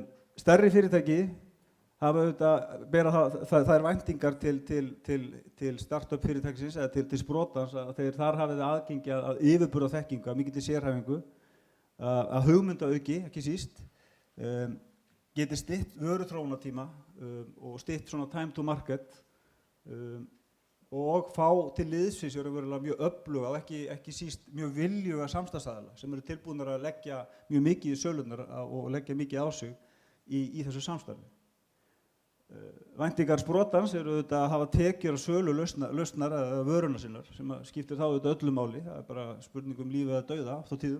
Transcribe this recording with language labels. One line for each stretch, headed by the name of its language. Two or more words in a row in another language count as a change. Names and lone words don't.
Icelandic: Stærri fyrirtæki hafa auðvitað, það er væntingar til startup fyrirtækisins eða til sprotans að þeir þar hafið aðgengi að yfirburða þekkingu, að mikilli sérhæfingu, að hugmyndaauki, ekki síst, geti stytt vöruþróunartíma og stytt svona
English: time to market
Icelandic: og fá til liðsins verulega mjög öfluga og ekki síst mjög viljuga samstarfsaðila sem eru tilbúnir að leggja mjög mikið í sölunar og leggja mikið á sig í þessu samstarfi. Væntingar sprotans eru auðvitað að hafa tekjur og sölu lausnar eða vöruna sinnar sem skiptir þá auðvitað öllu máli, það er bara spurning lífi eða dauða oft á tíðum.